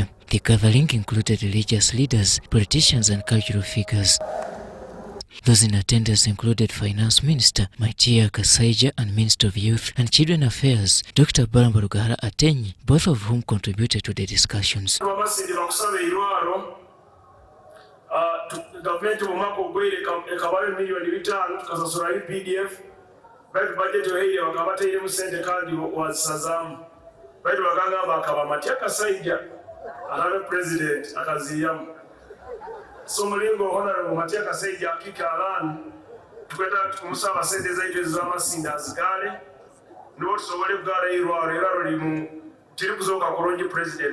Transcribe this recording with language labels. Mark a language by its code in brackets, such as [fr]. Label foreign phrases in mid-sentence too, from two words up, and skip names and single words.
[en] The gathering included religious leaders, politicians and cultural figures. Those in attendance included Finance Minister Matia Kasaija and Minister of Youth and Children Affairs Dr. Baramba Rugahara Atenyi, both of whom contributed to the discussions. [nyo] Baitu budget yoheye wakabata ile musende kandi wasazamu baitu wakanga bakaba Matia Kasaija alabe president akaziyamu so mulingo honorable Matia Kasaija akika alani tukweta tukumusaba sente zaitu z'amasinda azigale ndo tusobole kugala irwaro eraro limu kiri kuzoka kurungi president